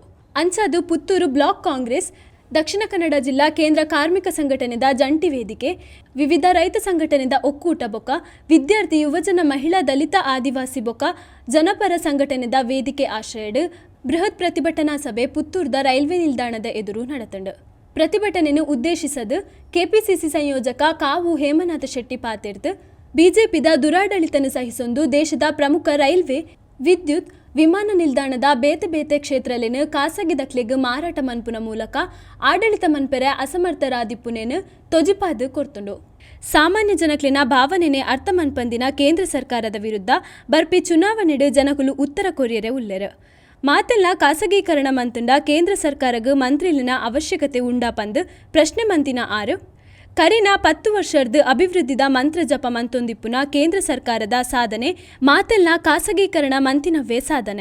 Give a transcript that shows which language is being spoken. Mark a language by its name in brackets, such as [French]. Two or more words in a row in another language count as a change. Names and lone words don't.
[Tulu] ಅಂಚಾದು ಪುತ್ತೂರು ಬ್ಲಾಕ್ ಕಾಂಗ್ರೆಸ್, ದಕ್ಷಿಣ ಕನ್ನಡ ಜಿಲ್ಲಾ ಕೇಂದ್ರ ಕಾರ್ಮಿಕ ಸಂಘಟನೆದ ಜಂಟಿ ವೇದಿಕೆ, ವಿವಿಧ ರೈತ ಸಂಘಟನೆದ ಒಕ್ಕೂಟ ಬೊಕ್ಕ, ವಿದ್ಯಾರ್ಥಿ ಯುವಜನ ಮಹಿಳಾ ದಲಿತ ಆದಿವಾಸಿ ಬೊಕ್ಕ ಜನಪರ ಸಂಘಟನೆದ ವೇದಿಕೆ ಆಶ್ರಯಡ್ ಬೃಹತ್ ಪ್ರತಿಭಟನಾ ಸಭೆ ಪುತ್ತೂರ್ದ ರೈಲ್ವೆ ನಿಲ್ದಾಣದ ಎದುರು ನಡೆತಂಡು. ಪ್ರತಿಭಟನೆಯನ್ನು ಉದ್ದೇಶಿಸದು ಕೆಪಿಸಿಸಿ ಸಂಯೋಜಕ ಕಾವು ಹೇಮನಾಥ ಶೆಟ್ಟಿ ಪಾತಿರ್ದು ಬಿಜೆಪಿದ ದುರಾಡಳಿತನ ಸಹಿಸೊಂದು ದೇಶದ ಪ್ರಮುಖ ರೈಲ್ವೆ, ವಿದ್ಯುತ್, ವಿಮಾನ ನಿಲ್ದಾಣದ ಬೇತೆ ಬೇತೆ ಕ್ಷೇತ್ರಲಿನ ಖಾಸಗಿ ದಕ್ಲೆಗ್ ಮಾರಾಟ ಮನ್ಪುನ ಮೂಲಕ ಆಡಳಿತ ಮನ್ಪೆರೆ ಅಸಮರ್ಥರಾದಿಪ್ಪುನೇನು ತೊಜಿಪಾದು ಕೊರ್ತುಂಡು. ಸಾಮಾನ್ಯ ಜನಕ್ಲಿನ ಭಾವನೆನೆ ಅರ್ಥ ಮನ್ಪಂದಿನ ಕೇಂದ್ರ ಸರ್ಕಾರದ ವಿರುದ್ಧ ಬರ್ಪಿ ಚುನಾವಣೆಡ್ ಜನಕುಲು ಉತ್ತರ ಕೊರಿಯರೆ ಉಲ್ಲೆರು. ಮಾತೆಲ್ಲ ಖಾಸಗೀಕರಣ ಮಂತುಂಡ ಕೇಂದ್ರ ಸರ್ಕಾರಗ್ ಮಂತ್ರಿಲಿನ ಅವಶ್ಯಕತೆ ಉಂಡಾ ಪಂದ್ ಪ್ರಶ್ನೆ ಮಂತಿನ ಆರು ಕರಿನ 10 ವರ್ಷದ ಅಭಿವೃದ್ಧಿದ ಮಂತ್ರ ಜಪ ಮಂತೊಂದಿಪ್ಪುನ ಕೇಂದ್ರ ಸರ್ಕಾರದ ಸಾಧನೆ ಮಾತೆಲ್ಲ ಖಾಸಗೀಕರಣ ಮಂತಿನವೇ ಸಾಧನೆ.